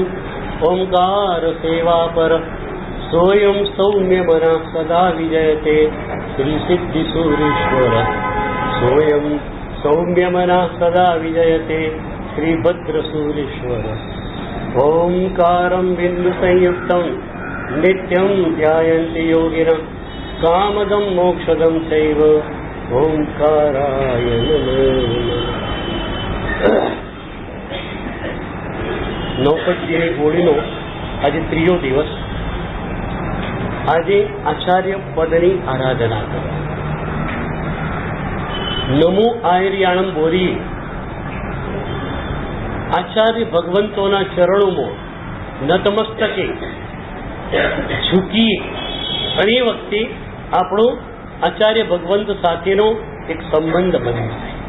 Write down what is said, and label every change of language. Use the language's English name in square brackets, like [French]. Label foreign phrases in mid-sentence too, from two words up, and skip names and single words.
[Sanskrit] ओंकार सेवापर सोऽयं सौम्यमनः सदा विजयते श्रीसिद्धिसूरीश्वर सोऽयं सौम्यमनः सदा विजयते श्रीभद्रसूरीश्वर ओंकारं बिन्दुसंयुक्तं नित्यं ध्यायन्ति योगिनः कामदं मोक्षदं चैव ओंकाराय नमः। [Gujarati] નૌપદ્યની હોળીનો આજે ત્રીજો દિવસ. આજે આચાર્ય પદની આરાધના કરો. [Prakrit languages] नमो आयर्याणम [Gujarati] બોલી આચાર્ય ભગવંતોના ચરણોમાં નતમસ્તકે ઝૂકી અને એ વખતે આપણો આચાર્ય ભગવંત સાથેનો એક સંબંધ બને છે.